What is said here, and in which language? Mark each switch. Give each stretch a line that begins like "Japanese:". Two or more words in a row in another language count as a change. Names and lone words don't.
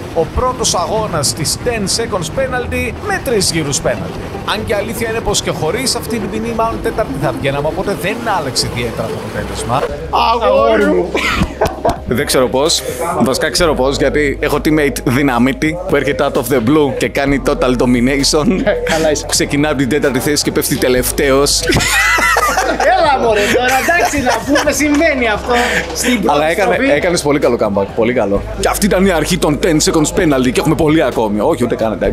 Greek: Ο πρώτος αγώνας της
English: 10 seconds penalty
Greek: με 3 γύρους penalty. Αν και αλήθεια είναι πως και χωρίς αυτή την ποινή, μάλλον 4η θα βγαίναμε, οπότε δεν άλλαξε ιδιαίτερα το αποτέλεσμα. Αγόρι μου! Δεν ξέρω πώς. Βασικά ξέρω πώς, γιατί έχω teammate δυναμίτη που έρχεται
English: out of the blue
Greek: και κάνει
English: total domination.
Greek: Καλά είσαι. Ξεκινά από την 4η θέση και πέφτει τελευταίος. Έλα μωρέ τώρα, εντάξει να πούμε, συμβαίνει αυτό στην πρώτη. Αλλά έκανες πολύ καλό comeback, πολύ καλό. Και αυτή ήταν η αρχή των
English: 10 seconds penalty
Greek: και έχουμε πολύ ακόμη. Όχι, ούτε κάνετε.